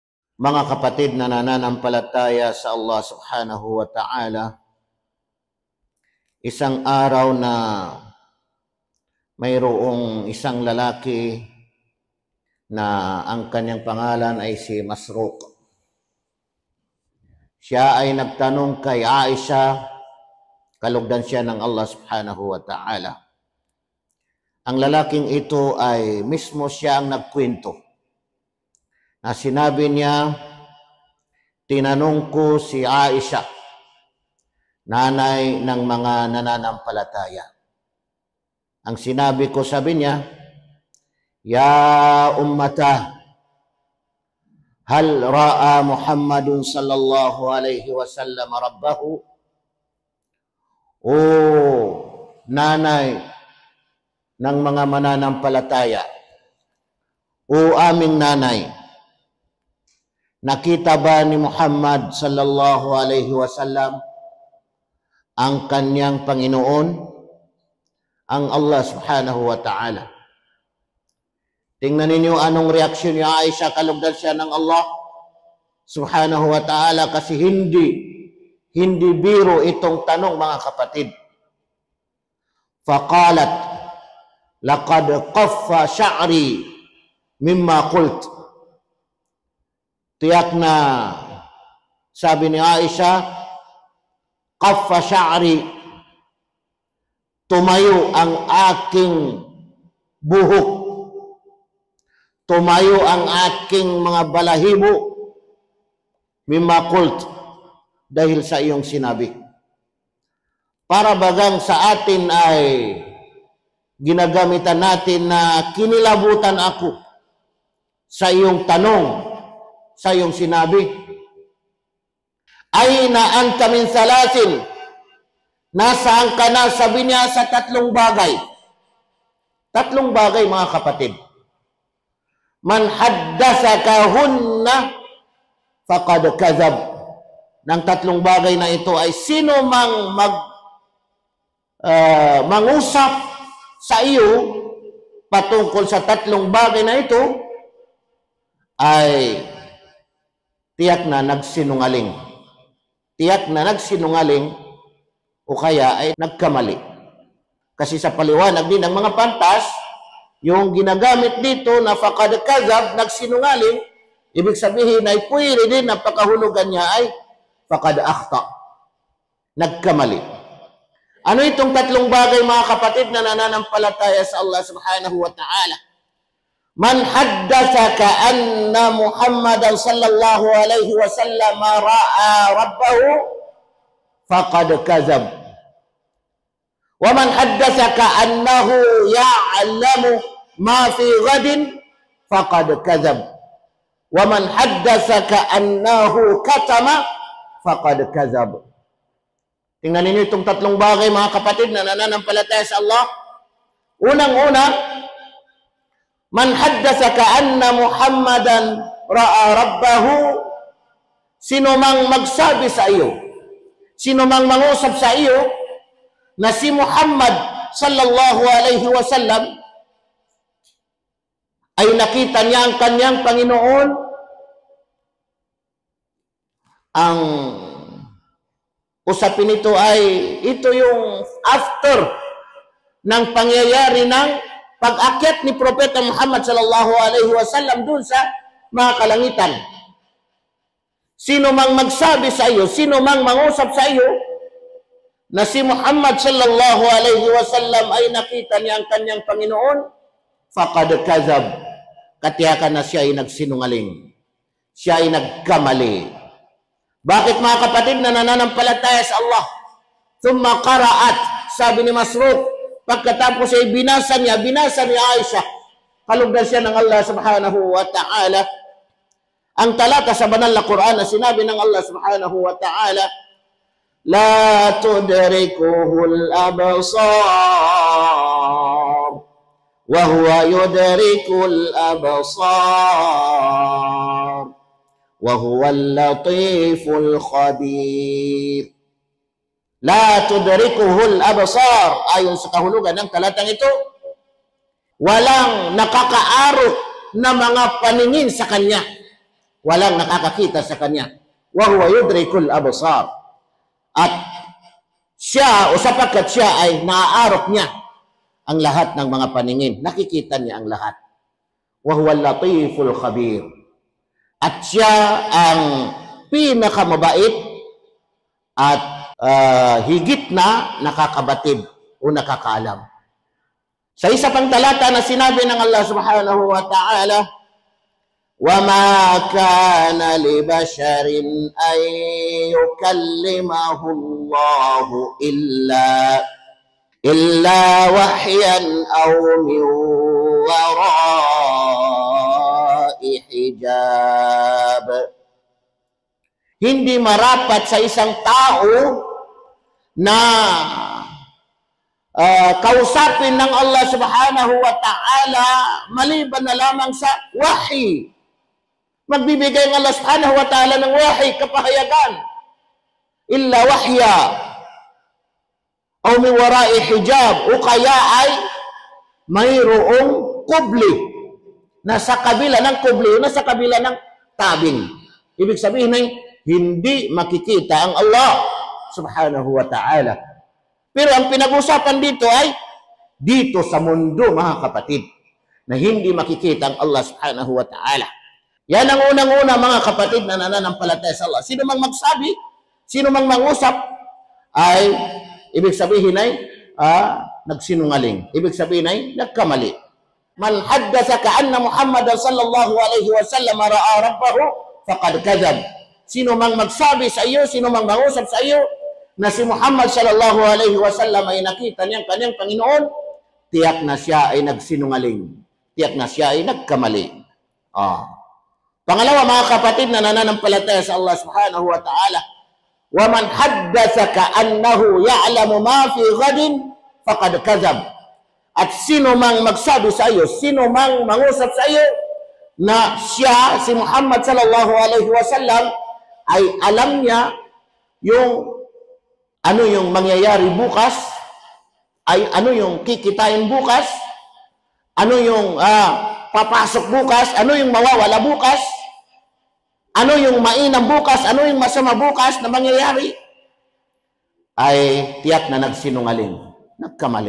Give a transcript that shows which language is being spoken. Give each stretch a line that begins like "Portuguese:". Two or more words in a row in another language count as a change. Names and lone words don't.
Filipino: Mga kapatid na nananampalataya sa Allah
Arabic: سبحانه وتعالى,
Filipino: isang araw na mayroong isang lalaki na ang kanyang pangalan ay si Masruq. Siya ay nagtanong kay Aisha, kalugdan siya ng Allah
Arabic: سبحانه وتعالى.
Filipino: Ang lalaking ito ay mismo siya ang nagkwento na sinabi niya, tinanong ko si Aisha, nanay ng mga nananampalataya. Ang sinabi ko, sabi niya,
Arabic: يا أمتاه هل رأى محمد صلى الله عليه وسلم ربه?
Filipino: O nanay ng mga mananampalataya, o aming nanay, nakita ba ni Muhammad
Arabic: صلى الله عليه وسلم
Filipino: ang kanyang Panginoon, ang Allah
Arabic: سبحانه وتعالى?
Filipino: Tingnan ninyo anong reaksyon ni Aisha, kalugdan siya ng Allah
Arabic: سبحانه وتعالى,
Filipino: kasi hindi biro itong tanong, mga kapatid.
Arabic: فقالت لقد قف شعري مما قلت.
Filipino: Tiyak na, sabi ni Aisha,
Arabic: قف شعري,
Filipino: tumayo ang aking buhok, tumayo ang aking mga balahibo,
Arabic: مما قلت,
Filipino: dahil sa iyong sinabi. Para bagang sa atin ay ginagamitan natin na kinilabutan ako sa iyong tanong, sa iyong sinabi.
Arabic: أين أنت من ثلاث,
Filipino: nasaan ka na, sabi niya, sa tatlong bagay. Tatlong bagay, mga kapatid.
Arabic: من حدثك هن فقد كذب.
Filipino: Ng tatlong bagay na ito ay sino mang mangusap sa iyo patungkol sa tatlong bagay na ito ay tiyak na nagsinungaling. Tiyak na nagsinungaling o kaya ay nagkamali. Kasi sa paliwanag din ng mga pantas, yung ginagamit dito na
Arabic: فقد كذب,
Filipino: nagsinungaling, ibig sabihin ay pwede din na pagkahulugan niya ay
Arabic: فقد أخطأ,
Filipino: nagkamali. Ano itong tatlong bagay, mga kapatid na nananampalataya sa Allah
Arabic: سبحانه وتعالى? من حدثك أن محمدا صلى الله عليه وسلم رأى ربه فقد كذب. ومن حدثك أنه يعلم ما في غد فقد كذب. ومن حدثك أنه كتم فقد كذب.
Filipino: Tingnan ninyo itong tatlong bagay, mga kapatid na nananampalataya sa Allah.
Arabic: Unang-una, من حدثك أن محمدا رأى ربه,
Filipino: sino mang magsabi sa iyo, sino mang mangusap sa iyo na si Muhammad
Arabic: صلى الله عليه وسلم
Filipino: ay nakita niya ang kanyang Panginoon, ang usapin nito ay ito yung after ng pangyayari ng pag-akyat ni Propeta Muhammad
Arabic: صلى الله عليه وسلم
Filipino: dun sa mga kalangitan. Sino mang magsabi sa iyo, sino mang mangusap sa iyo na si Muhammad
Arabic: صلى الله عليه وسلم
Filipino: ay nakita niya ang kanyang Panginoon,
Arabic: فقد كذب,
Filipino: katiyakan na siya ay nagsinungaling, siya ay nagkamali. Bakit, mga kapatid na nananampalataya sa Allah?
Arabic: ثم قرأت,
Filipino: sabi ni Masruq, pagkatapos ay binasa ni Aisha, kalugdan siya ng Allah
Arabic: سبحانه وتعالى,
Filipino: ang talata sa banal na Quran na sinabi ng Allah
Arabic: سبحانه وتعالى, لا تدركه الأبصار وهو يدرك الأبصار وهو اللطيف الخبير. لا تدركه الأبصار,
Filipino: ayon sa kahulugan ng talatang ito, walang nakakaaro na mga paningin sa kanya. Walang nakakakita sa kanya.
Arabic: وهو يدرك الأبصار.
Filipino: At siya, o sapagkat siya ay naaarok niya ang lahat ng mga paningin. Nakikita niya ang lahat.
Arabic: وهو اللطيف الخبير.
Filipino: At siya ang pinakamabait at higit na nakakabatid o nakakaalam. Sa isa pang talata na sinabi ng Allah
Arabic: سبحانه وتعالى, وَمَا كَانَ لِبَشَرٍ أَن يُكَلِّمَهُ اللَّهُ إِلَّا وَحْيًا أَوْ مِنْ وَرَاءِ حِجَابٍ.
Filipino: Hindi marapat sa isang tao na kausapin ng Allah
Arabic: سبحانه وتعالى
Filipino: maliban na lamang sa wahi. Magbibigay ng Allah
Arabic: سبحانه وتعالى
Filipino: ng wahi, kapahayagan.
Arabic: إلا وحيا أو من وراء حجاب,
Filipino: o kaya ay mayroong kubli. Nasa kabila ng kubli, nasa kabila ng tabing. Ibig sabihin ay hindi makikita ang Allah
Arabic: سبحانه وتعالى.
Filipino: Pero ang pinag-usapan dito ay dito sa mundo, mga kapatid, na hindi makikita ang Allah
Arabic: سبحانه وتعالى.
Filipino: Yan ang unang-una, mga kapatid, na nananampalataya sa Allah. Sino mang magsabi, sino mang mangusap, ay ibig sabihin ay nagsinungaling. Ibig sabihin ay nagkamali.
Arabic: من حدثك أن محمدا صلى الله عليه وسلم رأى ربه فقد كذب.
Filipino: Sino mang magsabi sa iyo, sino mang mangusap sa iyo na si Muhammad
Arabic: صلى الله عليه وسلم
Filipino: ay nakita niyang kanyang Panginoon, tiyak na siya ay nagsinungaling. Tiyak na siya ay nagkamali. Pangalawa, mga kapatid na nananampalataya sa Allah
Arabic: سبحانه وتعالى ومن حدثك أنه يعلم ما في غد فقد كذب.
Filipino: At sino mang magsabi sa iyo, sino mang mangusap sa iyo na siya, si Muhammad
Arabic: صلى الله عليه وسلم,
Filipino: ay alam niya yung ano yung mangyayari bukas, ay ano yung kikitain bukas, ano yung papasok bukas, ano yung mawawala bukas, ano yung mainam bukas, ano yung masama bukas na mangyayari, ay tiyak na nagsinungaling, nagkamali.